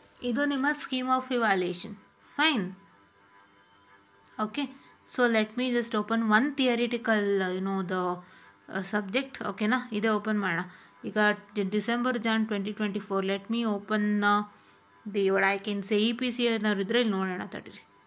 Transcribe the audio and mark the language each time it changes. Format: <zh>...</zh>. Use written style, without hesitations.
<kn>ಇದು ನಿಮ್ಮ scheme of evaluation. Fine.</kn> <en>Okay, so let me just open one theoretical the subject.</en> <kn>Okay na, ide open ಮಾಡೋಣ. ಈಗ December 2024.</kn> <en>let me open the what I can say EPC</en> <kn>ಏನಾದ್ರು ಇದ್ರೆ ಇಲ್ಲಿ ನೋಡೋಣ ತಡೀರಿ.</kn>